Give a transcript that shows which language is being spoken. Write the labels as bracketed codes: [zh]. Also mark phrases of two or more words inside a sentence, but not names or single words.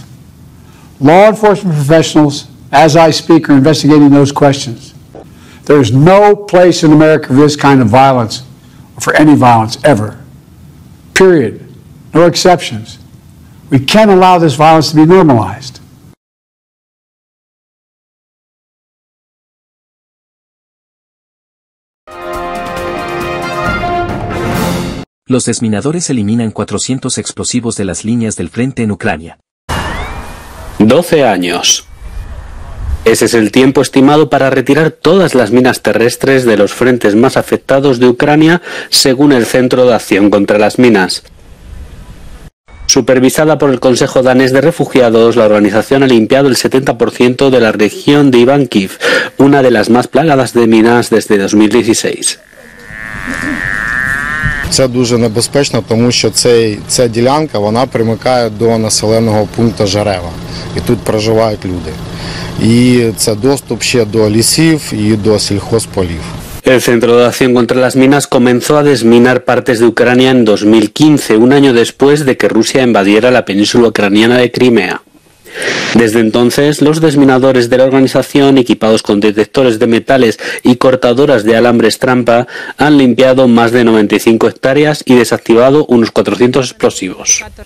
[en] Law enforcement professionals, as I speak, are investigating those questions. There is no place in America for this kind of violence, or for any violence ever. Period. No exceptions. We can't allow this violence to be normalized. [es] Los desminadores eliminan 400 explosivos de las líneas del frente en Ucrania. 12 años. Ese es el tiempo estimado para retirar todas las minas terrestres de los frentes más afectados de Ucrania, según el Centro de Acción contra las Minas. Supervisada por el Consejo Danés de Refugiados, la organización ha limpiado el 70% de la región de Ivánkiv, una de las más plagadas de minas desde 2016. [uk] Це дуже небезпечно, тому що ця ділянка, вона примикає до населеного пункту Жарева. І тут проживають люди. І це доступ ще до лісів і до сільхозполів. [es] El Centro de Acción contra las Minas comenzó a desminar partes de Ucrania en 2015, un año después de que Rusia invadiera la península ucraniana de Crimea. Desde entonces, los desminadores de la organización, equipados con detectores de metales y cortadoras de alambres trampa, han limpiado más de 95 hectáreas y desactivado unos 400 explosivos.